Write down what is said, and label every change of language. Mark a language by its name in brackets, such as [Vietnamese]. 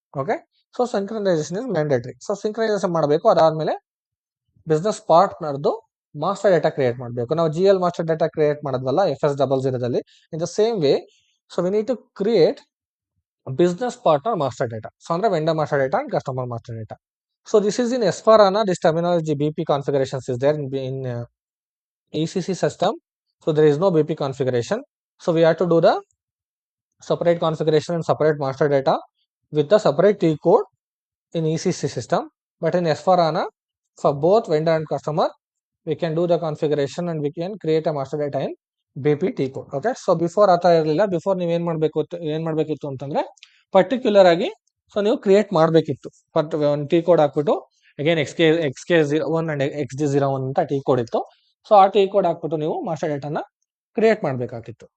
[Kannada] Okay, [English] So synchronisation is mandatory. [Kannada] So synchronisation ಮಾಡಬೇಕು. ಅದಾದಮೇಲೆ business ಪಾರ್ಟ್ನರ್ದು master data create ಮಾಡಬೇಕು. ನಾವು GL master data create ಮಾಡಿದ್ವಲ್ಲ [English] FS00 in the same way, so we need to create business partner master data. [Kannada] So ಅಂದರೆ vendor master data and customer master data. [English] So this is in S/4HANA, this terminology BP configurations is there in ECC system. So there is no BP configuration. So we have to do the separate configuration and separate master data with the separate T code in ECC system. But in S/4HANA, for both vendor and customer, we can do the configuration and we can create a master data in BP T code. Okay. [Kannada] So before ಆತ ಇರಲಿಲ್ಲ. Before ನೀವು ಏನು ಮಾಡಬೇಕಿತ್ತು ಅಂತಂದರೆ, particular ಆಗಿ so ನೀವು create ಮಾಡಬೇಕಿತ್ತು. But ಒಂದು ಟಿ ಕೋಡ್ ಹಾಕ್ಬಿಟ್ಟು ಅಗೇನ್ XK01 ಅಂಡ್ XD01 ಅಂತ ಟಿ ಕೋಡ್ ಇತ್ತು. ಸೊ ಆ ಟಿ ಕೋಡ್ ಹಾಕ್ಬಿಟ್ಟು ನೀವು ಮಾಸ್ಟರ್ ಡೇಟಾನ ಕ್ರಿಯೇಟ್ ಮಾಡಬೇಕಾಗಿತ್ತು.